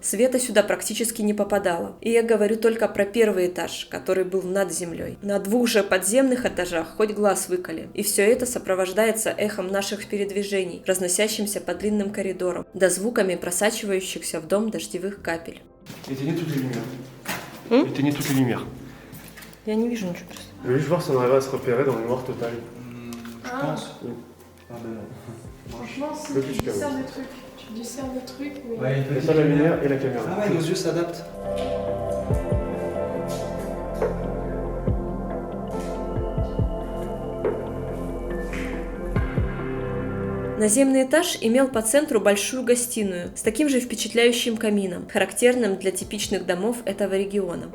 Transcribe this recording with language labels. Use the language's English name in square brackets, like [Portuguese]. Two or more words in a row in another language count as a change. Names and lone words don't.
[Russian] Света сюда практически не попадало. И я говорю только про первый этаж, который был над землей. На 2 же подземных этажах хоть глаз выколи. И все это сопровождается эхом наших передвижений, разносящимся по длинным коридорам, да звуками просачивающихся в дом дождевых капель. [French] Éteignez toutes les lumières. Éteignez toutes les lumières. [Russian] Я не вижу ничего просто. [French] Je vais juste voir si on arrive à se repérer dans le noir total. Je pense. Ah ben non. Franchement, si Le tu plus discernes le truc. Tu discernes le truc, mais... Ouais, Il y a ça, la lumière et la caméra. Ah ouais, nos yeux s'adaptent. [Russian] Наземный этаж имел по центру большую гостиную с таким же впечатляющим камином, характерным для типичных домов этого региона.